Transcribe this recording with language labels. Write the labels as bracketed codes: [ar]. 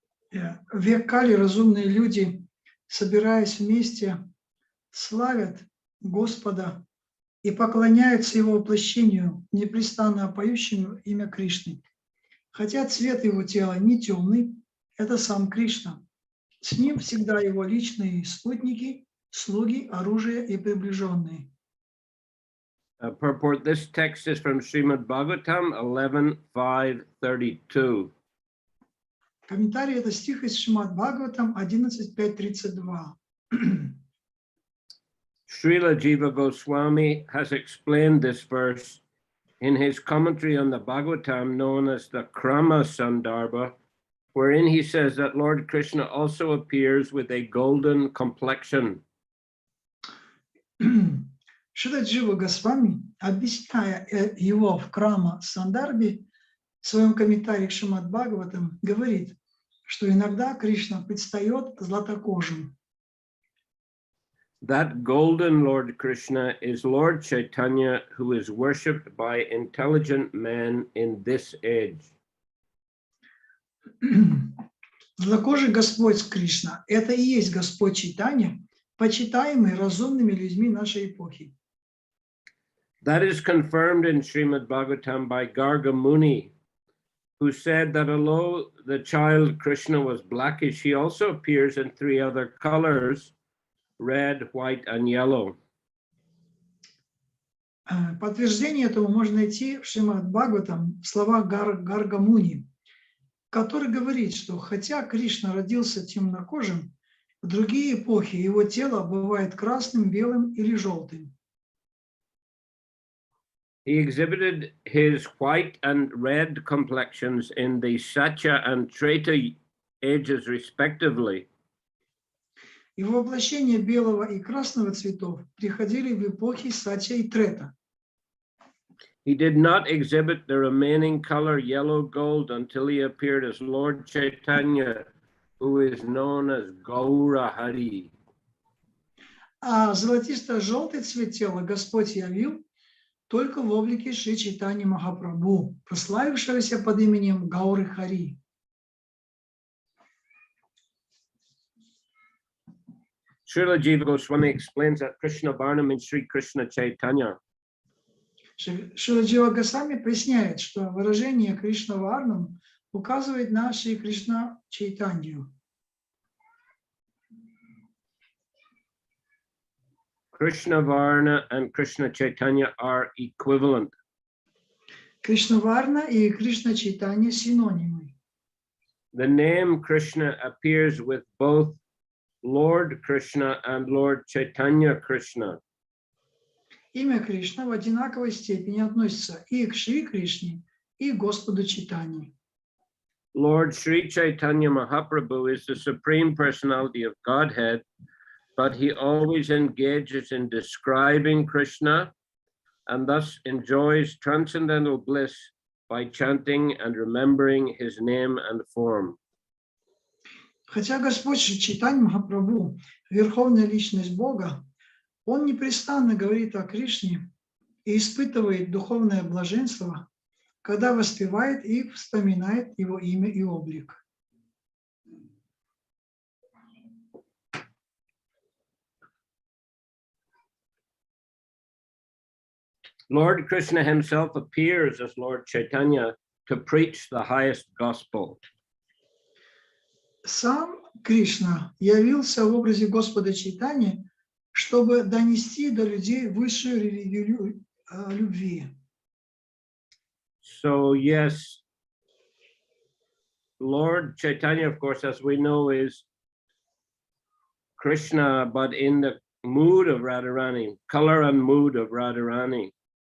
[ru] В век Кали разумные люди, собираясь вместе, славят Господа и поклоняются Его воплощению, непрестанно поющему имя Кришны. Хотя цвет Его тела не темный, это сам Кришна. С Ним всегда Его личные спутники, слуги, оружие и приближенные. [en] Purport, this text is from Srimad Bhagavatam 11.5.32. [ru] Комментарий — это стих из Шримад Бхагаватам 11.5.32. [en] Srila Jiva Goswami has explained this verse in his commentary on the Bhagavatam known as the Krama Sandarbha, wherein he says that Lord Krishna also appears with a golden complexion. [ru] Шрила Джива Госвами, объясняя его в Крама Сандарбе, в своем комментарии к Шримад Бхагаватам, говорит, что иногда Кришна предстает златокожим. [en] That golden Lord Krishna is Lord Chaitanya, who is worshipped by intelligent men in this age. [ru] Златокожий Господь Кришна – это и есть Господь Чайтанья, почитаемый разумными людьми нашей эпохи. [en] That is confirmed in Srimad Bhagavatam by Garga Muni, who said that although the child Krishna was blackish, he also appears in 3 other colors, red, white, and yellow. [ru] Подтверждение этому можно найти в Шримад Бхагаватам в словах Гарга Муни, который говорит, что хотя Кришна родился темнокожим, в другие эпохи его тело бывает красным, белым или желтым. [en] He exhibited his white and red complexions in the Satya and Treta ages respectively. [ru] Его воплощение белого и красного цветов приходили в эпохи Сатья и Трета. [en] He did not exhibit the remaining color yellow gold until he appeared as Lord Chaitanya, who is known as Gaura Hari. [ru] А золотисто-желтый цвет тела Господь явил только в облике Шри Чайтаньи Махапрабху, прославившегося под именем Гауры Хари. [en] Srila Jiva Goswami explains that Krishna Varna means Sri Krishna Chaitanya. [ru] Шрила Джива Госвами поясняет, что выражение Кришна Варнам указывает на Шри Кришна Чайтанью. [en] Krishna Varna and Krishna Chaitanya are equivalent. [ru] Кришна Варна и Кришна Чайтанья синонимы. [en] The name Krishna appears with both Lord Krishna and Lord Chaitanya Krishna. [ru] Имя Кришна в одинаковой степени относится и к Шри Кришне, и к Господу Чайтаньи. [en] Lord Sri Chaitanya Mahaprabhu is the Supreme Personality of Godhead, but he always engages in describing Krishna and thus enjoys transcendental bliss by chanting and remembering his name and form. [ru] Хотя Господь Шри Чайтанья Махапрабху, Верховная Личность Бога, Он непрестанно говорит о Кришне и испытывает духовное блаженство, когда воспевает и вспоминает Его имя и облик. [en] Lord Krishna himself appears as Lord Chaitanya to preach the highest gospel. [ru] Сам Кришна явился в образе Господа Чайтаньи, чтобы донести до людей высшую религию любви. [en] So yes, Lord Chaitanya, of course, as we know, is Krishna, but in the mood of Radharani, color and mood of Radharani.